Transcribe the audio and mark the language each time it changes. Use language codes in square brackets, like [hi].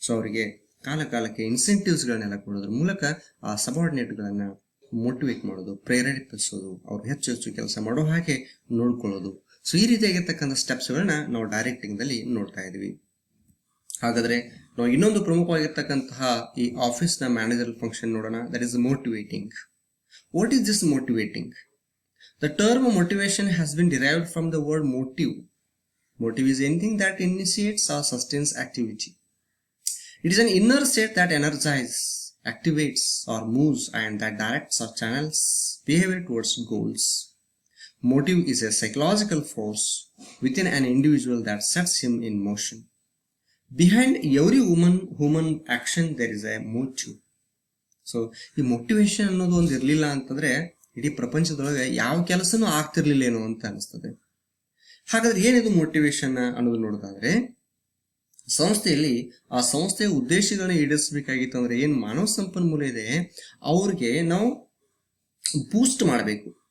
[kn] So ಅವರಿಗೆ ಕಾಲಕ್ಕೆ ಇನ್ಸೆಂಟಿವ್ಸ್ಗಳನ್ನೆಲ್ಲ ಕೊಡೋದ್ರ ಮೂಲಕ ಆ ಸಬಾರ್ಡಿನೇಟ್ಗಳನ್ನ ಮೋಟಿವೇಟ್ ಮಾಡೋದು, ಪ್ರೇರೇಪಿಸೋದು, ಅವ್ರು ಹೆಚ್ಚು ಕೆಲಸ ಮಾಡೋ ಹಾಗೆ ನೋಡ್ಕೊಳ್ಳೋದು. ಸೊ ಈ ರೀತಿಯಾಗಿರ್ತಕ್ಕಂಥ ಸ್ಟೆಪ್ಸ್ಗಳನ್ನ ನಾವು ಡೈರೆಕ್ಟಿಂಗ್ ದಲ್ಲಿ ನೋಡ್ತಾ ಇದೀವಿ. ಹಾಗಾದ್ರೆ ನಾವು ಇನ್ನೊಂದು ಪ್ರಮುಖವಾಗಿರ್ತಕ್ಕಂತಹ ಈ ಆಫೀಸ್ ನ ಮ್ಯಾನೇಜರ್ ಫಂಕ್ಷನ್ ನೋಡೋಣ. [en] That is motivating. What is this motivating? The term motivation has been derived from the word motive. Motive is anything that initiates or sustains activity. It is an inner state that energizes, activates, or moves and that directs or channels behavior towards goals. Motive is a psychological force within an individual that sets him in motion. Behind every human action there is a motive. [kn] So ಈ motivation ಅನ್ನೋದು ಒಂದು ಇರ್ಲಿಲ್ಲ ಅಂತಂದ್ರೆ ಇಡೀ ಪ್ರಪಂಚದೊಳಗೆ ಯಾವ ಕೆಲಸನೂ ಆಗ್ತಿರ್ಲಿಲ್ಲ ಏನೋ ಅಂತ ಅನಿಸ್ತದೆ. ಹಾಗಾದ್ರೆ ಏನಿದು ಮೋಟಿವೇಶನ್ ಅನ್ನೋದು ನೋಡೋದಾದ್ರೆ, ಸಂಸ್ಥೆಯಲ್ಲಿ ಆ ಸಂಸ್ಥೆಯ ಉದ್ದೇಶಗಳನ್ನ ಈಡೇರಿಸಬೇಕಾಗಿತ್ತು ಅಂದ್ರೆ ಏನ್ ಮಾನವ ಸಂಪನ್ಮೂಲ ಇದೆ ಅವ್ರಿಗೆ ನಾವು ಬೂಸ್ಟ್ ಮಾಡಬೇಕು.